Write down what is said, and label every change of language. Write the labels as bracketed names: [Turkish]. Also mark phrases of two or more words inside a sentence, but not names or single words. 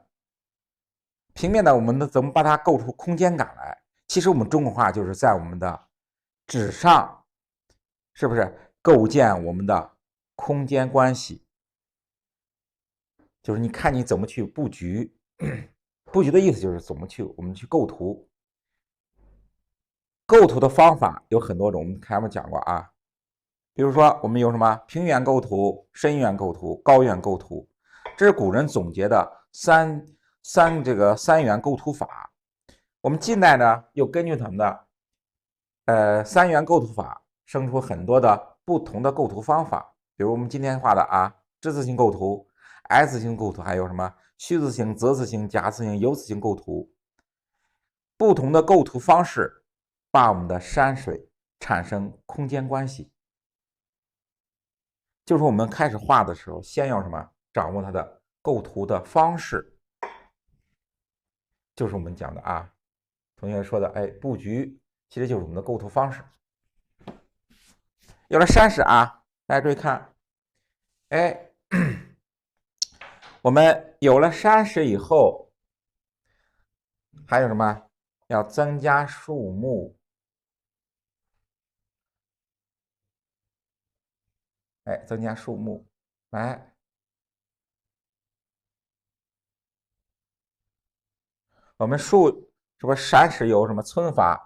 [Chinese] 平面的，我們怎麼把它構出空間感來？其實我们中國畫就是在我們的紙上，是不是構建我們的空間關係？就是你看你怎麼去布局。布局的意思就是怎麼我們去構圖。構圖的方法有很多種，我們前面講過比如說我們有什麼平遠構圖、深遠構圖、高遠構圖，這是古人總結的三元構圖法。我们近代呢又根据他们的三元構圖法生出很多的不同的構圖方法，比如我們今天畫的之字形構圖、S 型構圖，還有什麼虛字形、澤字形、假字形、有字形構圖。不同的構圖方式把我們的山水產生空間關係。就是我們開始畫的時候，先要什麼？掌握它的構圖的方式，就是我們講的同學說的布局，其實就是我們的構圖方式。有了山石大家注意看，我們有了山石以後，還有什麼？要增加樹木， 哎，增加數目，來，我們數是不是山石有什麼皴法？